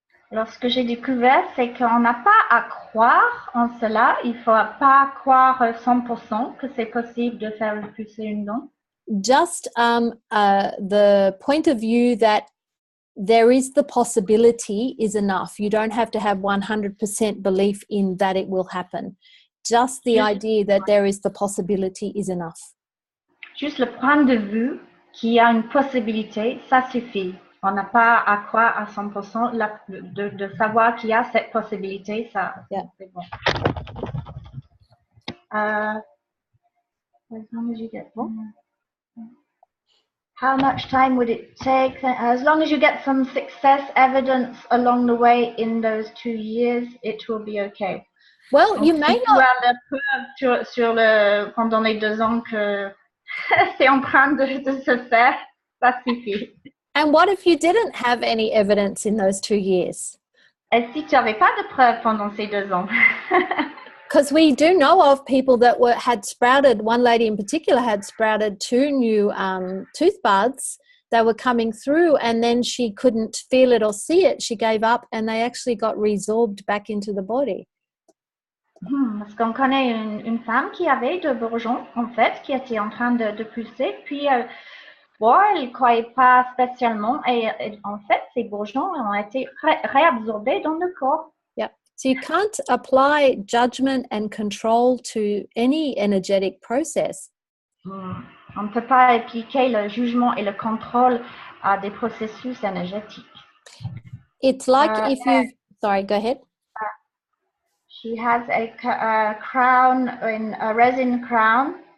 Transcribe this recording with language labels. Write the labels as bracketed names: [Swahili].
[French] Alors, ce que j'ai découvert, c'est qu'on n'a pas à croire en cela. Il ne faut pas croire 100% que c'est possible de faire repousser une dent. [English] Just the point of view that there is the possibility is enough. You don't have to have 100% belief in that it will happen. Just the idea that there is the possibility is enough. [French] Juste le point de vue qu'il y a une possibilité, ça suffit. On n'a pas à croire à 100% de savoir qu'il y a cette possibilité, ça, c'est bon. [English] What time did you get? How much time would it take? As long as you get some success evidence along the way in those 2 years, it will be okay. Well, [French] Donc, [English] you may [French] si tu [English] not. [French] as la preuve pendant les 2 ans que c'est en train de se faire, ça suffit. [English] And what if you didn't have any evidence in those 2 years? [French] Et si tu n'avais pas de preuve pendant ces 2 ans? [English] Because we do know of people that had sprouted, one lady in particular had sprouted 2 new tooth buds. They were coming through and then she couldn't feel it or see it. She gave up and they actually got resorbed back into the body. [French] Parce qu'on connaît une femme qui avait 2 bourgeons, en fait, qui était en train de pulser, puis bon, elle ne croyait pas spécialement, et en fait, ces bourgeons ont été réabsorbés dans le corps. [English] Yeah. So you can't apply judgment and control to any energetic process. [French] On ne peut pas appliquer le jugement et le contrôle à des processus énergétiques. [English] It's like if you... Sorry, go ahead. She has a crown, a resin crown.